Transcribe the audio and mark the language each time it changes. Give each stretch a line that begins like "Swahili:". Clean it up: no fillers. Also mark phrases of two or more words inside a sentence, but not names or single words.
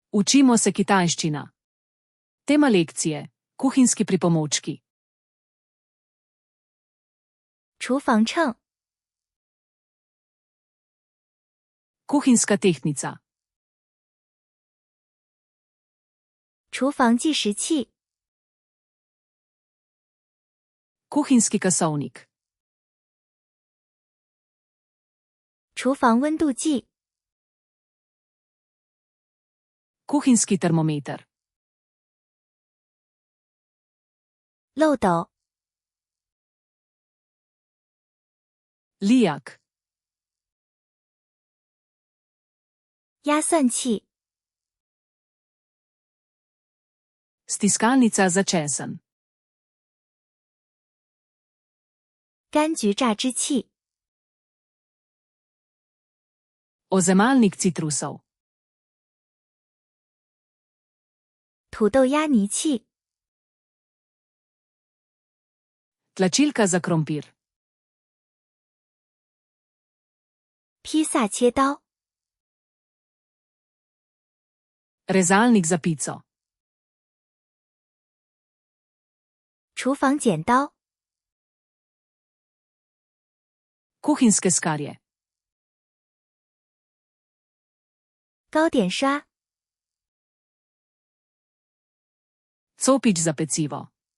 Slovenian: Učimo se kitajščina. Tema lekcije: kuhinjski pripomočki.
Chinese: 厨房秤、
Slovenian: Kuhinjska tehtnica.
Chinese: 厨房计时器、
Slovenian: Kuhinjski kasovnik.
Chinese: 厨房温度计、
Slovenian: Kuhinjski termometer.
Chinese: 漏斗、
Slovenian: Lijak.
Chinese: 压算器、
Slovenian: Stiskalnica za česen.
Chinese: 柑橘榨汁器、
Slovenian: Ozemalnik citrusov.
Chinese: 土豆压泥器、
Slovenian: Tlačilka za krompir.
Chinese: 披萨切刀、
Slovenian: Rezalnik za pico.
Chinese: 厨房剪刀、
Slovenian: Kuhinjske skarje.
Chinese: 糕点刷、
Slovenian: Copič za pecivo.